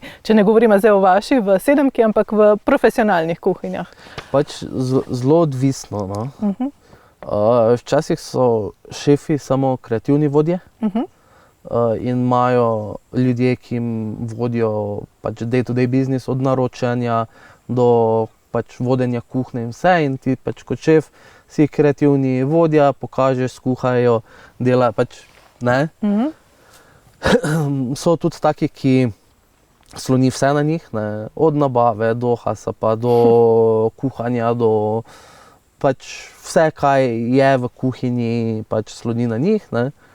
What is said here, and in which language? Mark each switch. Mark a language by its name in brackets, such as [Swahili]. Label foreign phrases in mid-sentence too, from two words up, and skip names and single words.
[Slovenian] Če ne govorimo zdaj o vaši, v Sedemki, ampak v profesionalnih kuhinjah. Pač zelo odvisno, no. Včasih so šefi samo kreativni vodje in imajo ljudje, ki jim vodijo pač [English] day-to-day biznis, [Slovenian] od naročanja do pač vodenja kuhinje in vse, in ti pač kot šef si kreativni vodja, pokažeš, skuhajo, dela pač, ne. So tudi taki, ki sloni vse na njih, ne, od nabave do hasa, pa do kuhanja, do pač vse, kaj je v kuhinji, pač sloni na njih, ne.